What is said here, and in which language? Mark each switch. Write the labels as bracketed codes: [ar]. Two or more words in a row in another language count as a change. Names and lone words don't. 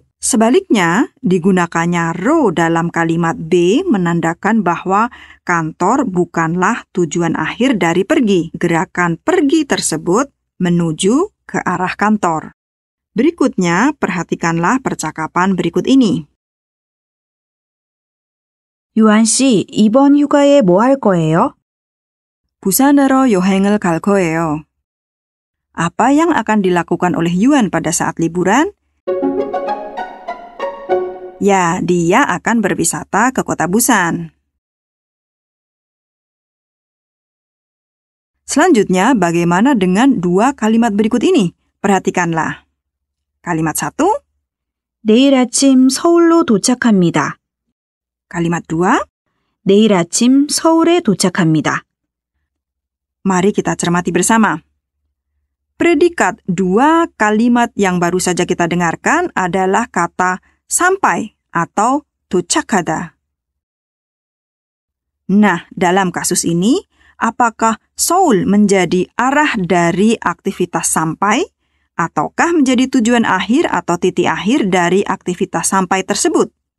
[id] Sebaliknya, digunakannya ro dalam kalimat B menandakan bahwa kantor bukanlah tujuan akhir dari pergi. Gerakan pergi tersebut menuju ke arah kantor. Berikutnya, perhatikanlah percakapan berikut ini. [ko] 유한 씨, 이번 휴가에 뭐 할 거예요? 부산으로 여행을 갈 거예요. [id] Apa yang akan dilakukan oleh Yuan pada saat liburan? Ya, dia akan berwisata ke kota Busan. Selanjutnya, bagaimana dengan dua kalimat berikut ini? Perhatikanlah. Kalimat 1, [ko] 내일 아침 서울로 도착합니다. [id] kalimat 2, [ko] 내일 아침 서울에 도착합니다. [id] mari kita cermati bersama. Predikat dua kalimat yang baru saja kita dengarkan adalah kata sampai atau 도착하다. Nah, dalam kasus ini, apakah Seoul menjadi arah dari aktivitas sampai, ataukah menjadi tujuan akhir atau titik akhir dari aktivitas sampai tersebut?